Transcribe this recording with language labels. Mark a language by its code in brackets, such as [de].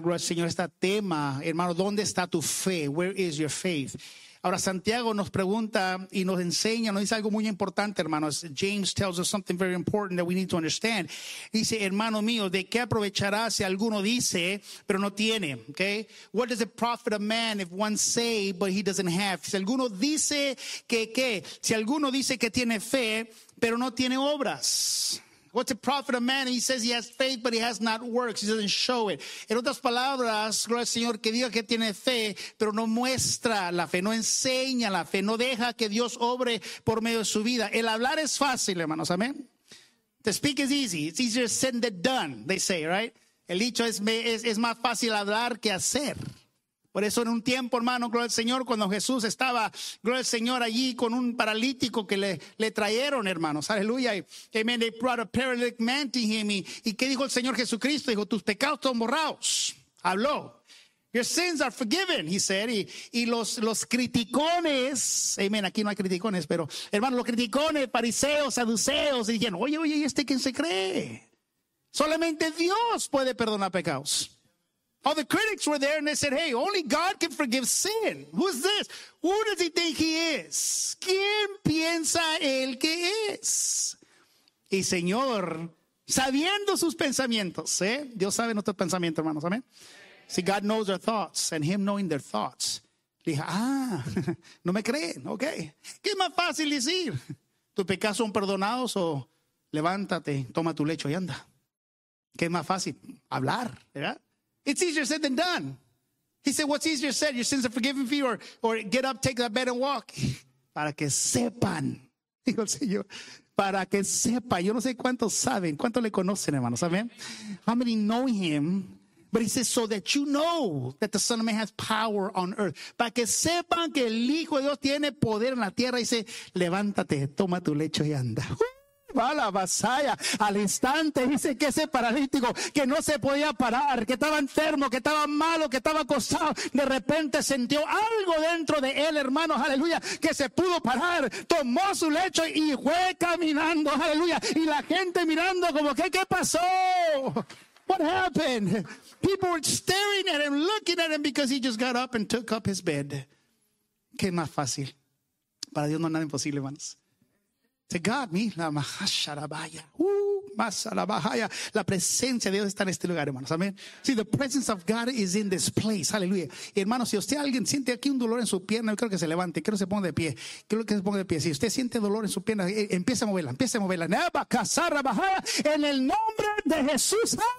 [es] Gloria al Señor, este tema, hermano. ¿Dónde está tu fe? [en] Where is your faith? [es] Ahora, Santiago nos pregunta y nos enseña, nos dice algo muy importante, hermanos. [en] James tells us something very important that we need to understand. [es] Dice, hermano mío, ¿de qué aprovechará si alguno dice, pero no tiene? [en] Okay? What does it profit a man if one say, but he doesn't have? [es] Si alguno dice que, ¿qué? Si alguno dice que tiene fe, pero no tiene obras. [en] What's the profit of man? He says he has faith, but he has not works. He doesn't show it. [es] En otras palabras, gloria al Señor, que diga que tiene fe, pero no muestra la fe, no enseña la fe, no deja que Dios obre por medio de su vida. El hablar es fácil, hermanos, amén. [en] To speak is easy. It's easier said than done, they say, right? [es] El dicho es más fácil hablar que hacer. Por eso en un tiempo, hermano, gloria al Señor, cuando Jesús estaba, gloria al Señor, allí con un paralítico que le trajeron, hermanos, aleluya. [en] Amen, they brought a paralytic man to him. [es] ¿Y qué dijo el Señor Jesucristo? Dijo, tus pecados son borrados. Habló. [en] Your sins are forgiven, he said. [es] Y los criticones, amen, aquí no hay criticones, pero, hermano, los criticones, fariseos, saduceos, dijeron, oye, ¿este quién se cree? Solamente Dios puede perdonar pecados. [en] All the critics were there and they said, hey, only God can forgive sin. Who's this? Who does he think he is? [es] ¿Quién piensa él que es? Y Señor, sabiendo sus pensamientos, ¿eh? Dios sabe nuestros pensamientos, hermanos, amén. [en] See, God knows their thoughts and him knowing their thoughts. [es] Dije, no me creen, ok. ¿Qué más fácil decir? ¿Tus pecados son perdonados o levántate, toma tu lecho y anda? ¿Qué más fácil? Hablar, ¿verdad? [en] It's easier said than done. He said, what's easier said? Your sins are forgiven for you or get up, take that bed and walk. [es] Para que sepan. Dijo el Señor. Para que sepan. Yo no sé cuántos saben. ¿Cuántos le conocen, hermano? ¿Saben? [en] How many know him? But he says, so that you know that the Son of Man has power on earth. [es] Para que sepan que el Hijo de Dios tiene poder en la tierra. Dice, levántate, toma tu lecho y anda. Va la vasalla al instante, dice que ese paralítico que no se podía parar, que estaba enfermo, que estaba malo, que estaba acostado, de repente sintió algo dentro de él, hermanos, aleluya, que se pudo parar, tomó su lecho y fue caminando, aleluya, y la gente mirando como que qué pasó. [en] What happened? People were staring at him, looking at him because he just got up and took up his bed. [es] Qué más fácil. Para Dios no es nada imposible, hermanos. [en] To God, mi la mahasharabaya, masalabahaya. [es] La presencia de Dios está en este lugar, hermanos. Amén. [en] See, the presence of God is in this place. [es] Aleluya. Y hermanos, si usted alguien siente aquí un dolor en su pierna, yo quiero que se levante, quiero que se ponga de pie. Quiero que se ponga de pie. Si usted siente dolor en su pierna, empiece a moverla. Nebakasarabahaya, en el nombre de Jesús.